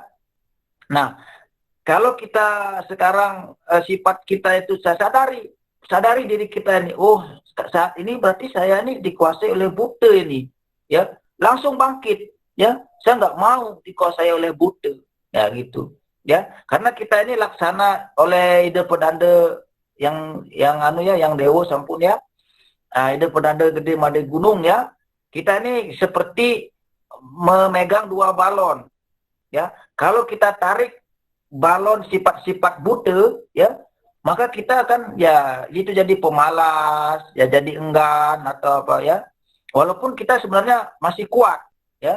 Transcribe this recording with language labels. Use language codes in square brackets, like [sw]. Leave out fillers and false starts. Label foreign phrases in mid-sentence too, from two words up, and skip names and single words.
[id] Nah kalau kita sekarang sifat kita itu sadari diri kita ini, oh saat ini berarti saya ini dikuasai oleh buta ini ya, langsung bangkit ya, saya nggak mau dikuasai oleh buta ya gitu ya, karena kita ini laksana oleh ide pedanda yang dewa sampun ya, ide pedanda gede made gunung ya, kita ini seperti memegang 2 balon ya. Kalau kita tarik balon sifat-sifat buta ya, maka kita akan ya itu jadi pemalas ya, jadi enggan atau apa ya, walaupun kita sebenarnya masih kuat ya.